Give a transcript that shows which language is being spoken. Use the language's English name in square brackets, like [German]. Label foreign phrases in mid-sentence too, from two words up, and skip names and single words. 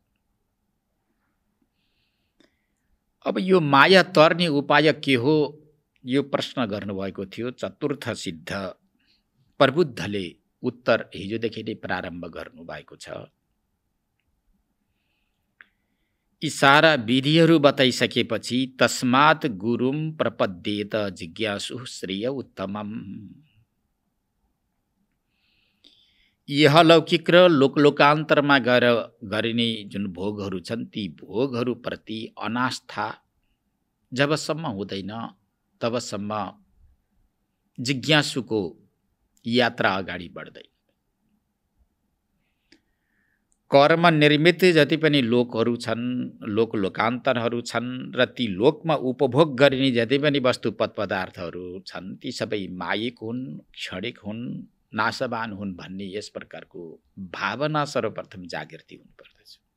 [Nepali] अब यो माया तर्ने उपाय के हो, यो प्रश्न गर्नुभएको थियो। चतुर्थ सिद्ध प्रबुद्धले उत्तर हिजोदेखि नै प्रारम्भ गर्नुभएको छ। यी सारा विधिहरू बताइसकेपछि [Sanskrit] तस्मात् गुरुम प्रपद्येत जिज्ञासु श्रेय उत्तमम। [Nepali] यह लौकिक र लोकलोकान्तरमा गएर गरिने जुन भोगहरू छन् ती भोगहरू प्रति अनास्था जबसम्म हुँदैन तबसम्म जिज्ञासुको यात्रा अगाडि बढ्दैन। कर्म निर्मित जति पनि लोकहरू छन्, लोकान्तरहरू छन् र ती लोकमा उपभोग गरिने जति पनि वस्तु पदार्थहरू छन् ती सबै मायिक हुन्, क्षणिक हुन्, नाशवान हुन् भन्ने यस प्रकारको भावना सर्वप्रथम जागृति हुनुपर्दछ।